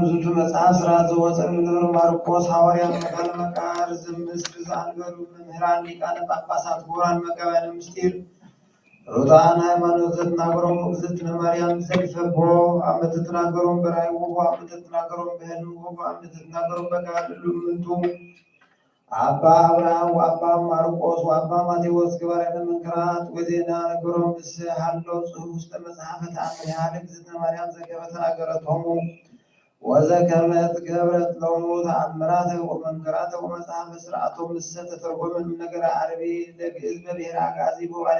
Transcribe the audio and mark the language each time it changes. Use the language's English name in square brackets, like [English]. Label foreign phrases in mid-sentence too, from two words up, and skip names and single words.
[Geez] ዝቱ መጽሐፍ ሥርዓት ዘወፅእ እምድብር ማርቆስ ሐዋርያ መካነ መቃር ዝምስር ዘአንበሩ መምህራን ሊቃነ ጳጳሳት ክቡራን መጋቤያነ ምስጢር ሩጣን ሃይማኖት ዘትናገሮም እግዝእትነ ማርያም ዘልፈቦ አመ ትትናገሮም በራእይ ወቦ አመ ትትናገሮም በሕልም ወቦ አመ ትትናገሮም በቃል እሉምንቱ አባ አብርሃም ወአባ ማርቆስ ወአባ ማቴዎስ ገባርያነ መንክራት ወዜና ነገሮም ምስ ሃለው ጽሑፍ ውስተ መጽሐፈ ተአምሪሃ ለእግዝእትነ ማርያም ዘገበ ተናገረቶሙ ወዘከመ ትገብረት ሎሙ ተአምራተ ወመንክራተ ወመጽሐፈ ሥርዓቶም ምስ ተተርጎመ እምነገረ ዓረቢ ለግዕዝ በብሔረ አጋዚ በባሌ